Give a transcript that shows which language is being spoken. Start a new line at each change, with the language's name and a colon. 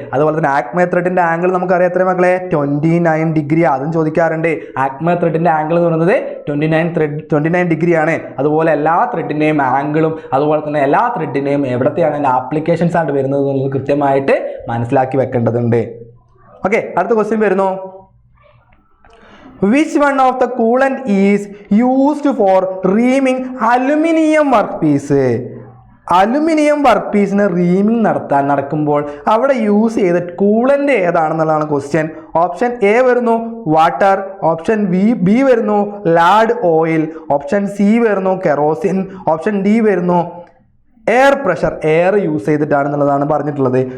Malayalam: അതുപോലെ തന്നെ ആക്മെ ത്രെഡിന്റെ ആംഗിൾ നമുക്കറിയാം എത്ര മക്കളെ, 29 ഡിഗ്രി. അതും ചോദിക്കാറുണ്ട്. ആക്മെ ത്രെഡിന്റെ ആംഗിൾ എന്ന് പറയുന്നത് 29 ഡിഗ്രി ആണ്. അതുപോലെ എല്ലാ ത്രെഡിന്റെയും ആംഗിളും അതുപോലെ തന്നെ എല്ലാ ത്രെഡിന്റെയും എവിടത്തെയാണ് അതിന്റെ ആപ്ലിക്കേഷൻസ് ആയിട്ട് വരുന്നത് എന്നുള്ളത് കൃത്യമായിട്ട് മനസ്സിലാക്കി വെക്കേണ്ടതുണ്ട്. ഓക്കെ, അടുത്ത ക്വസ്റ്റ്യൻ വരുന്നു.
English: Which one of the coolant is used for reaming aluminum workpiece?
Malayalam: Aluminium work പീസിന് റീമിംഗ് നടക്കുമ്പോൾ അവിടെ യൂസ് ചെയ്ത കൂളൻ്റ് ഏതാണെന്നുള്ളതാണ് ക്വസ്റ്റ്യൻ. ഓപ്ഷൻ എ വരുന്നു വാട്ടർ, ഓപ്ഷൻ ബി വരുന്നു ലാഡ് ഓയിൽ, ഓപ്ഷൻ സി വരുന്നു കെറോസിൻ, ഓപ്ഷൻ ഡി വരുന്നു എയർ പ്രഷർ, എയർ യൂസ് ചെയ്തിട്ടാണെന്നുള്ളതാണ് പറഞ്ഞിട്ടുള്ളത്.